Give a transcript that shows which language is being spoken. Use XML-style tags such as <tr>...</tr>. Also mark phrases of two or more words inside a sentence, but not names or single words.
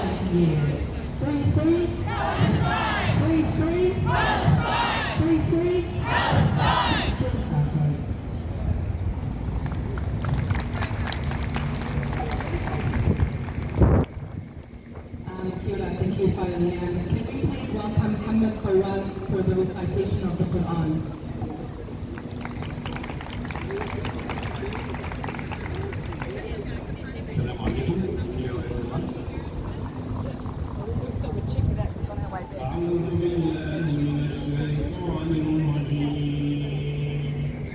<en>year. Free, free, Palestine! free, free, Palestine! free, free, Palestine!</en> <mi>Kia ora tātou. Kia ora,</mi> <en>thank you, Father Liam. Can we please welcome Hamad Fawaz for the recitation of the Quran?</en> <ar>السلام عليكم. أعوذ بالله من الشيطان الرجيم.</ar>